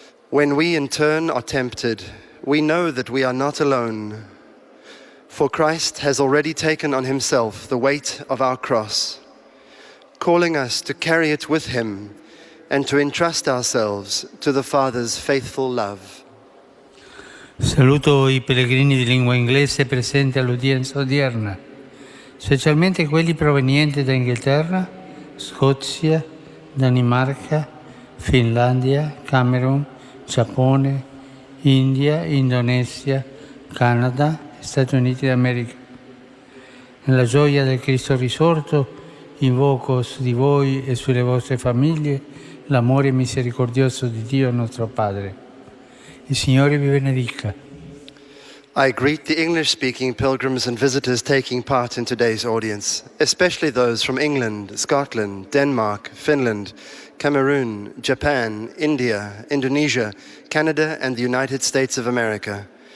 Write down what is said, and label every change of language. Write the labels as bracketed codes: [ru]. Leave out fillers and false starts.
[en] When we in turn are tempted, we know that we are not alone, for Christ has already taken on himself the weight of our cross, calling us to carry it with him and to entrust ourselves to the Father's faithful love. [it] Saluto I pellegrini di lingua inglese presenti all'udienza odierna, specialmente quelli provenienti da Inghilterra, Scozia, Danimarca, Finlandia, Camerun, Giappone, India, Indonesia, Canada e Stati Uniti d'America. Nella gioia del Cristo risorto invoco su di voi e sulle vostre famiglie l'amore misericordioso di Dio nostro Padre. Il Signore vi benedica. [en] I greet the English-speaking pilgrims and visitors taking part in today's audience, especially those from England, Scotland, Denmark, Finland, Cameroon, Japan, India, Indonesia, Canada, and the United States of America.